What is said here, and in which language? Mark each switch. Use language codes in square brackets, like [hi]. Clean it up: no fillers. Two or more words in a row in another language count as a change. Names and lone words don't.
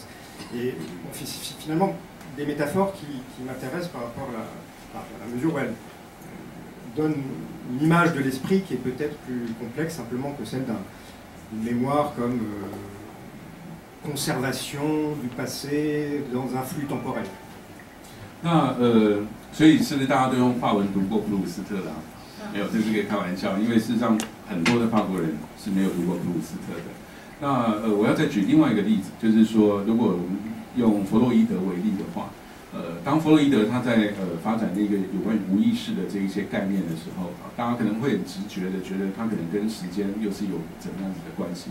[fr] Et finalement, des métaphores qui m'intéressent par rapport à la mesure où elles donnent une image de l'esprit qui est peut-être plus complexe simplement que celle d'une mémoire comme conservation du passé dans un flux temporel. [zh] 那所以是不是大家都用法文读过普鲁斯特的？没有，这是个开玩笑，因为事实上很多的法国人是没有读过普鲁斯特的。那我要再举另外一个例子，就是说，如果我们用弗洛伊德为例的话，当弗洛伊德他在发展那个有关于无意识的这一些概念的时候，大家可能会很直觉的觉得它可能跟时间又是有怎么样子的关系。